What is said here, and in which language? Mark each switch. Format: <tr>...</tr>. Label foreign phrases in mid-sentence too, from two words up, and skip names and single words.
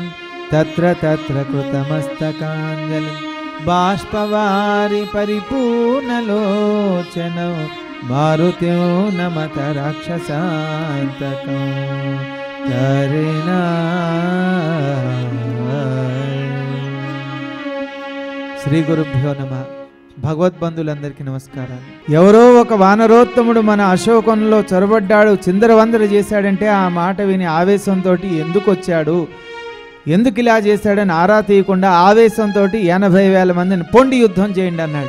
<sa>तत्र तत्र कृतमस्तकाञ्जलिं बाष्पवारि परिपूर्णलोचनौ मारुत्यो नमत राक्षसान्तकौ करिणा। శ్రీ గురుభ్యో నమః.</sa> <te>భగవద్బంధులందరికీ నమస్కారాలు. ఎవరో ఒక వానరోత్తముడు మన అశోకంలో చొరబడ్డాడు, చిందరవందర చేశాడంటే ఆ మాట విని ఆవేశంతో ఎందుకు వచ్చాడు, ఎందుకు ఇలా చేశాడని ఆరా తీయకుండా ఆవేశంతో 80,000 మందిని పొండి యుద్ధం చేయండి అన్నాడు.</te>